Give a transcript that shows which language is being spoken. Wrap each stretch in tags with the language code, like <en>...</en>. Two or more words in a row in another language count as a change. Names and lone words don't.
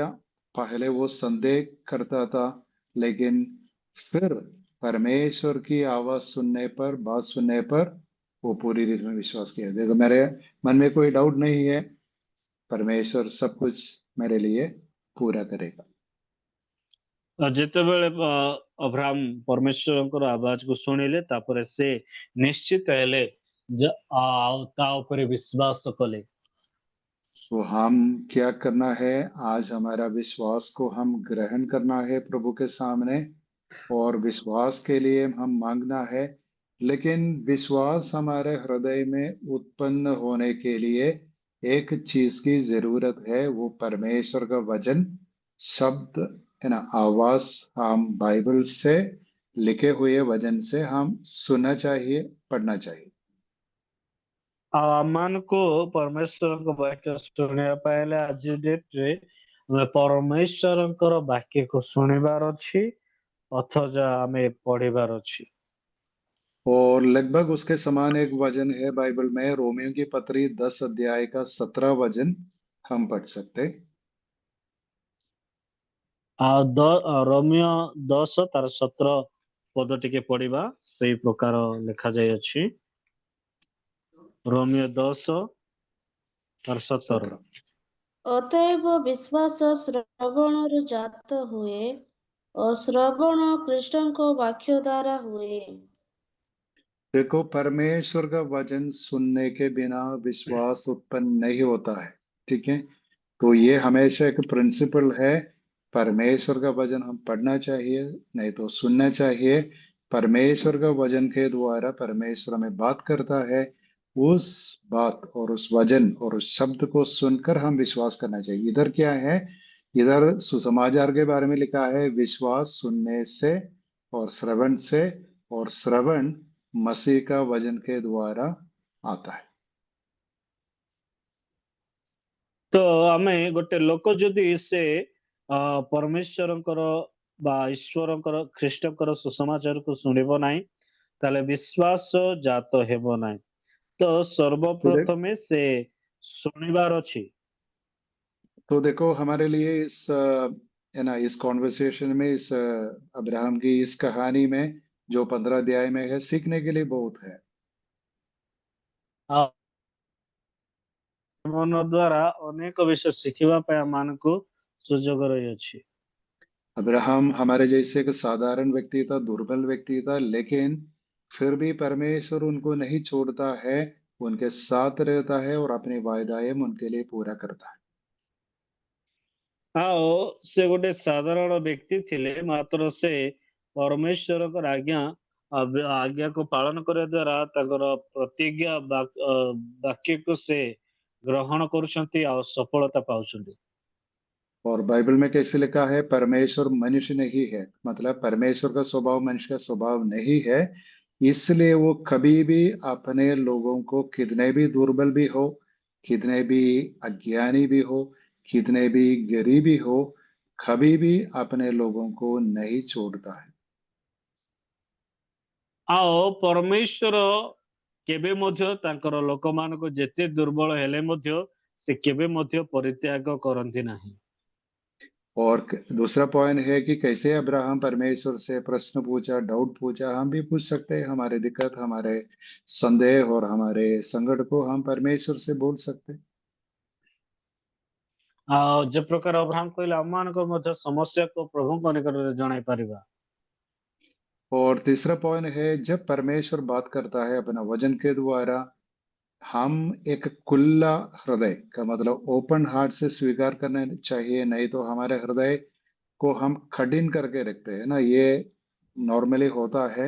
<hi>पहले वो संदेह करता था, लेकिन फिर परमेश्वर की आवाज सुनने पर, बात सुनने पर वो पूरी रीति में विश्वास किया। देखो, मेरे मन में कोई डाउट नहीं है, परमेश्वर सब कुछ मेरे लिए पूरा करेगा।</hi> <or>ଯେତେବେଳେ ଅବ୍ରାହମ ପରମେଶ୍ୱରଙ୍କର ଆବାଜକୁ ଶୁଣିଲେ ତାପରେ ସେ ନିଶ୍ଚିତ ହେଲେ ଆଉ ତା ଉପରେ ବିଶ୍ୱାସ କଲେ।</or> <hi>तो हम क्या करना है, आज हमारा विश्वास को हम ग्रहण करना है प्रभु के सामने, और विश्वास के लिए हम मांगना है। लेकिन विश्वास हमारे हृदय में उत्पन्न होने के लिए एक चीज की जरूरत है, वो परमेश्वर का वचन, शब्द है ना, आवाज। हम बाइबल से लिखे हुए वचन से हम सुनना चाहिए, पढ़ना चाहिए।</hi> <or>ଆଉ ଆମମାନଙ୍କୁ ପରମେଶ୍ୱରଙ୍କ ବାକ୍ୟ ଶୁଣିବା ପାଇଁ ହେଲେ ଆଜି ଡେଟରେ ଆମେ ପରମେଶ୍ୱରଙ୍କର ବାକ୍ୟକୁ ଶୁଣିବାର ଅଛି, ଅଥଚ ଆମେ ପଢିବାର ଅଛି।</or> <hi>और लगभग उसके समान एक वचन है बाइबल में, रोमियो की पत्री 10 अध्याय का 17 वचन हम पढ़ सकते।</hi> <or>ଆଉ ରୋମିଓ 10 ତାର 17 ପଦ ଟିକେ ପଢିବା, ସେଇ ପ୍ରକାର ଲେଖାଯାଇଅଛି। ରୋମିଓ 10 ତାର 17। ଅତଏବ ବିଶ୍ୱାସ ଶ୍ରବଣରୁ ଜାତ ହୁଏ ଓ ଶ୍ରବଣ ଖ୍ରୀଷ୍ଟଙ୍କ ବାକ୍ୟ ଦ୍ୱାରା हुए।</or> <hi>देखो, परमेश्वर का वचन सुनने के बिना विश्वास उत्पन्न नहीं होता है। ठीक है, तो ये हमेशा एक प्रिंसिपल है, परमेश्वर का वचन हम पढ़ना चाहिए, नहीं तो सुनना चाहिए। परमेश्वर का वचन के द्वारा परमेश्वर हमें बात करता है, उस बात और उस वचन और उस शब्द को सुनकर हम विश्वास करना चाहिए। इधर क्या है, इधर सुसमाचार के बारे में लिखा है, विश्वास सुनने से और श्रवण से, और श्रवण मसीह का वचन के द्वारा आता है।</hi> <or>ତ ଆମେ ଗୋଟେ ଲୋକ ଯଦି ସେ ପରମେଶ୍ୱରଙ୍କର ବା ଈଶ୍ୱରଙ୍କର ଖ୍ରୀଷ୍ଟଙ୍କର ସୁସମାଚାରକୁ ଶୁଣିବ ନାହିଁ, ତାହେଲେ ବିଶ୍ୱାସ ଜାତ ହେବ ନାହିଁ। ତ ସର୍ବପ୍ରଥମେ ସେ ଶୁଣିବାର ଅଛି।</or> <hi>तो देखो, हमारे लिए इस है ना, इस कॉन्वर्सेशन में, इस अब्राहम की इस कहानी में जो 15 अध्याय में है, सीखने के लिए बहुत है।</hi> <or>ମନ ଦ୍ୱାରା ଅନେକ ବିଷୟ ଶିଖିବା ପାଇଁ ଆମମାନଙ୍କୁ ସୁଯୋଗ ରହିଅଛି।</or> <hi>अब्राहम हमारे जैसे एक साधारण व्यक्ति था, दुर्बल व्यक्ति था, लेकिन फिर भी परमेश्वर उनको नहीं छोड़ता है, उनके साथ रहता है और अपनी वायदाएं उनके लिए पूरा करता है।</hi> <or>ଆଉ ସେ ଗୋଟେ ସାଧାରଣ ବ୍ୟକ୍ତି ଥିଲେ, ମାତ୍ର ସେ ପରମେଶ୍ୱରଙ୍କର ଆଜ୍ଞାକୁ ପାଳନ କରିବା ଦ୍ୱାରା ତାଙ୍କର ପ୍ରତିଜ୍ଞା ବାକ୍ୟକୁ ସେ ଗ୍ରହଣ କରୁଛନ୍ତି ଆଉ ସଫଳତା ପାଉଛନ୍ତି।</or> <hi>और बाइबल में कैसे लिखा है, परमेश्वर मनुष्य नहीं है, मतलब परमेश्वर का स्वभाव मनुष्य का स्वभाव नहीं है, इसलिए वो कभी भी अपने लोगों को, कितने भी दुर्बल भी हो, कितने भी अज्ञानी भी हो, कितने भी गरीबी हो, कभी भी अपने लोगों को नहीं छोड़ता है।</hi> <or>ଆଉ ପରମେଶ୍ୱର କେବେ ମଧ୍ୟ ତାଙ୍କର ଲୋକମାନଙ୍କୁ ଯେତେ ଦୁର୍ବଳ ହେଲେ ମଧ୍ୟ ସେ କେବେ ମଧ୍ୟ ପରିତ୍ୟାଗ କରନ୍ତି ନାହିଁ।</or> <hi>और दूसरा पॉइंट है कि कैसे अब्राहम परमेश्वर से प्रश्न पूछा, डाउट पूछा, हम भी पूछ सकते हैं। हमारे दिक्कत, हमारे संदेह और हमारे संकट को हम परमेश्वर से बोल सकते हैं।</hi> <or>ଆଉ ଯେ ପ୍ରକାର ଅବ୍ରାହମ କହିଲେ, ଆମମାନଙ୍କ ମଧ୍ୟ ସମସ୍ୟାକୁ ପ୍ରଭୁଙ୍କ ନିକଟରେ ଜଣାଇ ପାରିବା।</or> <hi>और तीसरा पॉइंट है, जब परमेश्वर बात करता है अपना वचन के द्वारा, हम एक खुला हृदय का मतलब</hi> <en>open heart</en> <hi>से स्वीकार करना चाहिए, नहीं तो हमारे हृदय को हम कठिन करके रखते हैं ना। ये नॉर्मली होता है।</hi>